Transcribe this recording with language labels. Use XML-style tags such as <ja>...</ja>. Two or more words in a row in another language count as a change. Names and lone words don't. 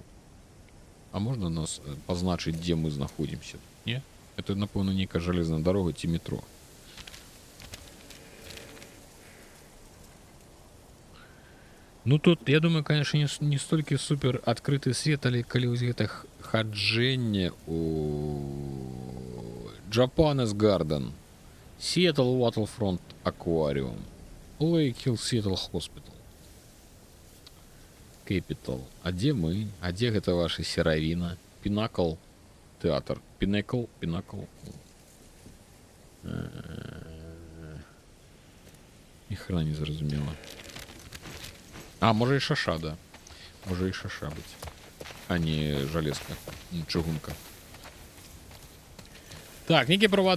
<be>А можна нас пазначыць, дзе мы знаходзімся? Не? Это, напэўна, нейкая жалезная дарога ці метро. Ну тут, я думаю, конечно, не столькі супер адкрыты свет, але калі вось гэта хаджэнне у Japanese Garden, Seattle Waterfront Aquarium, Lake Hill Seattle Hospital, Capital. А дзе мы? А дзе гэта ваша Серавіна? Pinnacle Театр. Pinnacle. Ні хрена не зразумела. А, можа і шаша, да. Можа і шаша быць. А не жалезка. Чыгунка. Так, нейкія правады.</be>